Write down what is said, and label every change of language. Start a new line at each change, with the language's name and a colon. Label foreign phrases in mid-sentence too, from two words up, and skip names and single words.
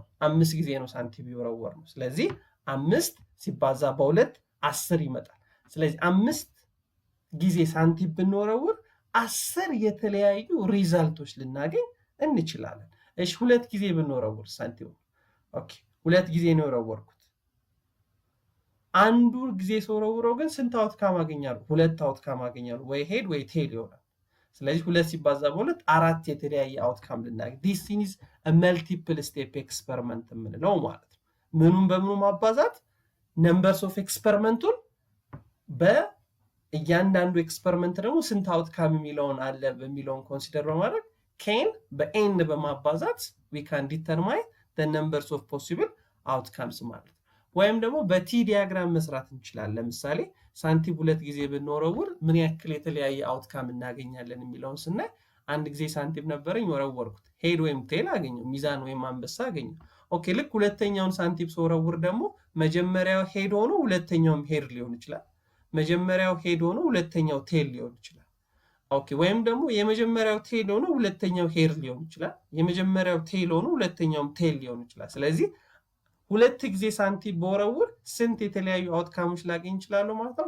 Amharic: 5 ጊዜ ነው ሳንቲም የወረወረው። ስለዚህ 5 ሲባዛ በ2 10 ይመጣል። ስለዚህ 5 ጊዜ ሳንቲም ብንወረውር 10 የተለያዩ ሪዛልቶች ልናገኝ እንችላለን። እሺ 2 ጊዜ ብንወረውር ሳንቲም ኦኬ 2 ጊዜ ነው የወረወርኩት። አንዱ ጊዜ ሰውረውረው ግን ስንት አውትካም አገኛለሁ? 2 አውትካም አገኛለሁ። ወይ ሄድ ወይ ቴል ይሆናል። ስለዚህ 2 ሲባዛ በ2 4 የተለያየ አውትካም ልናገኝ።
English: this is a multiple step experiment
Amharic: የምንለው ማለት ነው። ምኑን በምኑ ማባዛት?
English: numbers of experimentን
Amharic: በእያንዳንዱ ኤክስፐሪመንት ደግሞ ስንት አውትካም የሚለውን አለ በሚለውን ኮንሲደር በማድረግ ኬን በኤን በማባዛት
English: we can determine the numbers of possible outcomes
Amharic: ማለት ነው። ወይም ደግሞ በቲ ዲያግራም መስራት እንችላለን። ለምሳሌ ሳንቲም 2 ጊዜ ብንወረውር ምን ያክል የተለያየ አውትካም እናገኛለን የሚለውን ስናይ አንድ ጊዜ ሳንቲም ነበረኝ ወረወርኩት፣ ሄድ ወይም ቴል አገኘው፣ ሚዛን ወይም አንበሳ አገኘው። ኦኬ ልክ ሁለተኛውን ሳንቲም ሰውረውር ደግሞ መጀመሪያው ሄድ ሆኖ ሁለተኛውም ሄድ ሊሆን ይችላል። መጀመሪያው ሄድ ሆኖ ሁለተኛው ቴል ሊሆን ይችላል። ኦኬ ወይም ደግሞ የመጀመሪያው ቴል ሆኖ ሁለተኛው ሄድ ሊሆን ይችላል። የመጀመሪያው ቴል ሆኖ ሁለተኛውም ቴል ሊሆን ይችላል። ስለዚህ 2 ጊዜ ሳንቲም በወረውር ስንት የተለያዩ አውትካሞች ላገኝ ይችላል ማለት ነው?